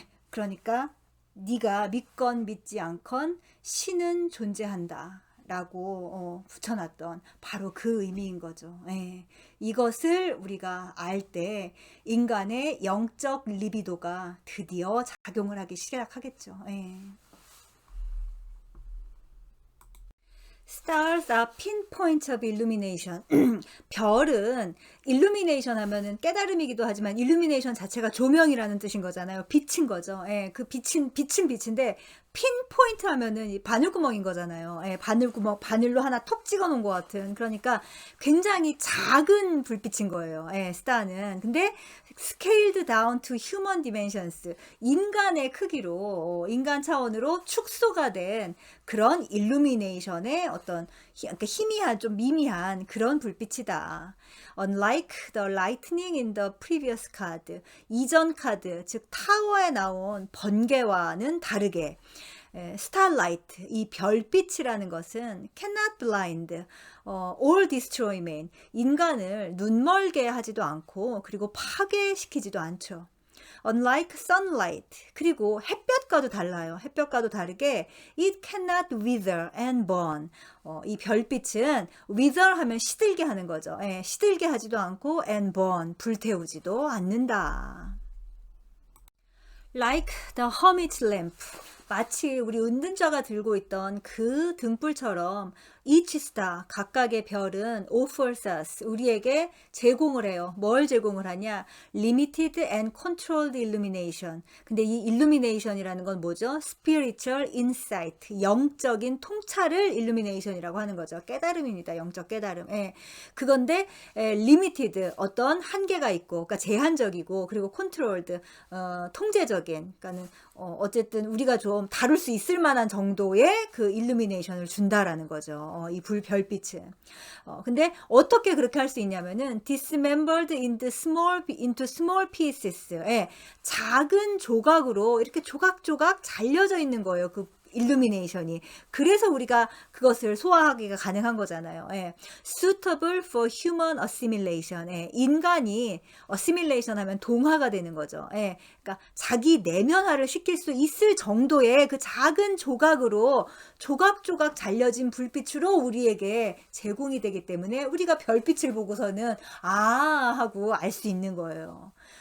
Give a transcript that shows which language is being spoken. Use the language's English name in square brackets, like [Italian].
[Korean] 그러니까 네가 믿건 믿지 않건 신은 존재한다. 라고 붙여놨던 바로 그 의미인 거죠. 이것을 우리가 알 때 인간의 영적 리비도가 드디어 작용을 하기 시작하겠죠. [English] Stars are pinpoints of illumination. [Korean] 별은 illumination 하면은 깨달음이기도 하지만 illumination 자체가 조명이라는 뜻인 거잖아요. 빛인 거죠. 그 빛은 빛인데 핀포인트 하면은 바늘구멍인 거잖아요. 바늘로 하나 톡 찍어 놓은 것 같은. 그러니까 굉장히 작은 불빛인 거예요. 스타는. 근데 [English] scaled down to human dimensions. [Korean] 인간의 크기로, 인간 차원으로 축소가 된 그런 illumination의 어떤 희미한, 좀 미미한 그런 불빛이다. [English] Unlike the lightning in the previous card. [Korean] 이전 카드, 즉 타워에 나온 번개와는 다르게 starlight, 이 별빛이라는 것은 [English] cannot blind or destroy man. [Korean] 인간을 눈멀게 하지도 않고 그리고 파괴시키지도 않죠. [English] Unlike sunlight. [Korean] 그리고 햇볕과도 달라요. 햇볕과도 다르게 [English] it cannot wither and burn. [Korean] 이 별빛은 wither 하면 시들게 하는 거죠. 예, 시들게 하지도 않고 [English] and burn, [Korean] 불태우지도 않는다. [English] Like the hermit's lamp. [Korean] 마치 우리 은둔자가 들고 있던 그 등불처럼 [English] each star, [Korean] 각각의 별은 [English] offers us, [Korean] 우리에게 제공을 해요. 뭘 제공을 하냐? [English] Limited and controlled illumination. [Korean] 근데 이 illumination이라는 건 뭐죠? [English] Spiritual insight, [Korean] 영적인 통찰을 illumination이라고 하는 거죠. 깨달음입니다. 영적 깨달음. 예. 그건데 limited, 어떤 한계가 있고, 그러니까 제한적이고, 그리고 controlled, 통제적인, 그러니까는 어쨌든 우리가 좀 다룰 수 있을 만한 정도의 그 illumination을 준다라는 거죠. 이 별빛은. 근데 어떻게 그렇게 할 수 있냐면은 [English] dismembered into small pieces. [Korean] 예, 작은 조각으로 이렇게 조각조각 잘려져 있는 거예요. 그 일루미네이션이. 그래서 우리가 그것을 소화하기가 가능한 거잖아요. 예. [English] Suitable for human assimilation. [Korean] 예. 인간이 assimilation 하면 동화가 되는 거죠. 예. 그러니까 자기 내면화를 시킬 수 있을 정도의 그 작은 조각으로 조각조각 잘려진 불빛으로 우리에게 제공이 되기 때문에 우리가 별빛을 보고서는 아 하고 알 수 있는 거예요.